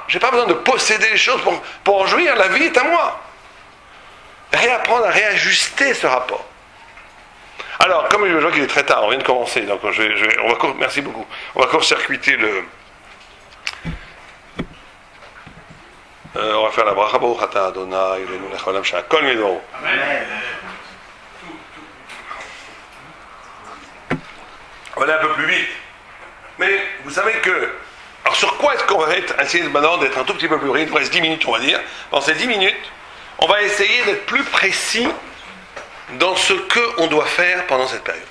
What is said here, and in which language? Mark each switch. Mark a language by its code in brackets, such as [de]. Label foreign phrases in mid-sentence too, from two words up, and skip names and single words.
[fr] J'ai pas besoin de posséder les choses pour en jouir, la vie est à moi. Réapprendre à réajuster ce rapport. Alors, comme je vois qu'il est très tard, on vient de commencer, donc merci beaucoup. On va court-circuiter on va faire la bracha [he] ברוך אתה אדוני אלוהינו מלך העולם שהכל מדורו. [fr] Amen. On va aller un peu plus vite. Mais vous savez que... Alors sur quoi est-ce qu'on va essayer maintenant d'être un tout petit peu plus rapide? Il nous reste 10 minutes, on va dire. Dans ces 10 minutes, on va essayer d'être plus précis dans ce qu'on doit faire pendant cette période.